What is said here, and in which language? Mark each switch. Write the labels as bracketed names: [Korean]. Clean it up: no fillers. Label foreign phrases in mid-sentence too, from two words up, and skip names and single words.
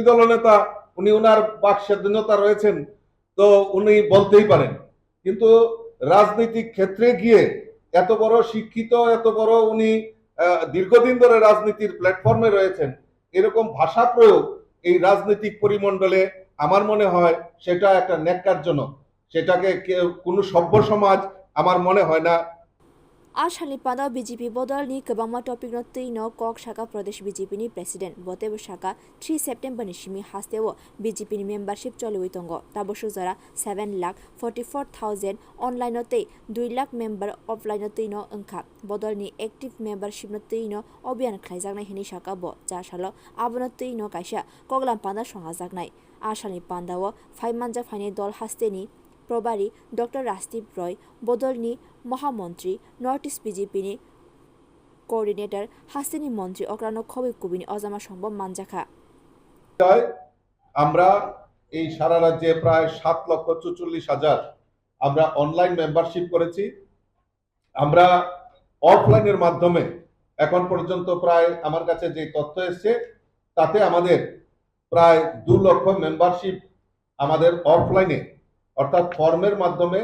[Bangla] দলনেতা উনি ওনার বাক স্বাধীনতা রয়েছেন তো উনি বলতেই পারেন কিন্তু রাজনৈতিক ক্ষেত্রে গিয়ে এত বড় শিক্ষিত এত বড় উনি দীর্ঘদিন ধরে রাজনীতির প্ল্যাটফর্মে রয়েছেন এরকম ভাষা প্রয়োগ এই রাজনৈতিক পরিমণ্ডলে আমার মনে হয় সেটা একটা ন্যাক্কারজনক সেটাকে কোনো সভ্য সমাজ আমার মনে হয় না [Kok Borok] Ashali pada BJP bodol ni kebama topik no tuino kok shaka Pradesh BJP ni president bote bo shaka 3 September ni shimi hastewo BJP ni membership choloi tongo taboshu zara 7,44,000 online no te 2 lakh member offline no tuino angkha bodol ni [English] active membership [Kok Borok] no tuino obyan khlaijaknai hini shaka bo ja salo abono tuino kaisa koglam panda songajaknai Ashali pandawo 5 manja phane dol hasteni Probari Dr. Rajib Roy Bodolni Mahamantri Northeast BJP ni coordinator Hasteni Montri Okrano Khobi Kubini Ozama Shombo Manjaka [Bangla] আমরা এই সারা রাজ্যে প্রায় 7,44,000 আমরা [English] online membership [Bangla] করেছি আমরা অফলাইনের মাধ্যমে এখন পর্যন্ত প্রায় আমার কাছে যে তথ্য এসেছে তাতে আমাদের প্রায় 2 লক্ষ মেম্বারশিপ আমাদের অফলাইনে অর্থাৎ ফর্মের মাধ্যমে